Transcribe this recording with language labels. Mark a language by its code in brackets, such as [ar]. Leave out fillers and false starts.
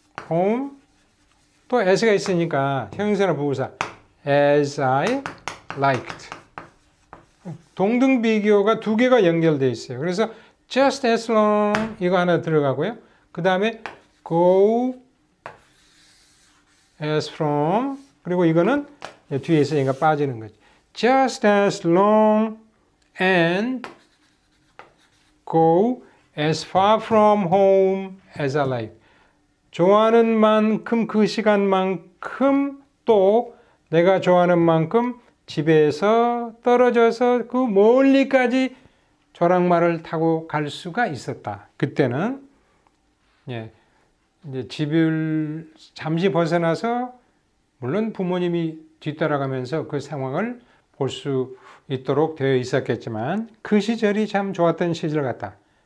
[ko] home 또 as가 있으니까 형용사나 부부사 [en] as I liked. [ko] 동등 비교가 두 개가 연결되어 있어요. 그래서 [en] just as long [ko] 이거 하나 들어가고요. 그 다음에 [en] go as from [ko] 그리고 이거는 뒤에 있으니까 빠지는 거죠. [en] Just as long and go as far from home as I like. [ko] 좋아하는 만큼 그 시간만큼 또 내가 좋아하는 만큼 집에서 떨어져서 그 멀리까지 조랑말을 타고 갈 수가 있었다. 그때는 이제 집을 잠시 벗어나서 물론 부모님이 뒤따라가면서 그 상황을 볼 수 있도록 되어 있었겠지만 그 시절이 참 좋았던 시절 같다.